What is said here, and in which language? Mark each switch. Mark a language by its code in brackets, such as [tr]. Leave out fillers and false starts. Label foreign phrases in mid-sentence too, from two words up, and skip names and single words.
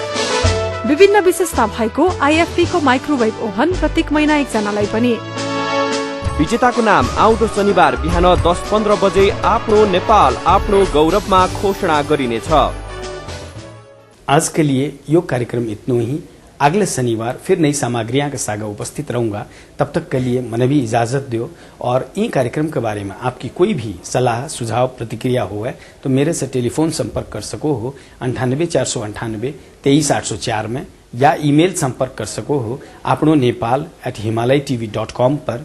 [ne] विभिन्न विशेषता भएको आईएफपी को माइक्रोवेभ ओभन प्रत्येक महिना 1 जनालाई पनि। विजेताको नाम आउँदो शनिबार बिहान 10:15 बजे आफ्नो नेपाल आफ्नो गौरवमा घोषणा गरिनेछ। [hi] आज के लिए यो कार्यक्रम इतना ही। अगले शनिवार फिर नई सामग्रियां के साथ उपस्थित रहूंगा। तब तक के लिए मने भी इजाजत दो। और इन कार्यक्रम के बारे में आपकी कोई भी सलाह सुझाव प्रतिक्रिया हो है तो मेरे से टेलीफोन संपर्क कर सको हो 98 498 में, या ईमेल संपर्क कर सको हो आपनो nepal@himalaytv.com पर।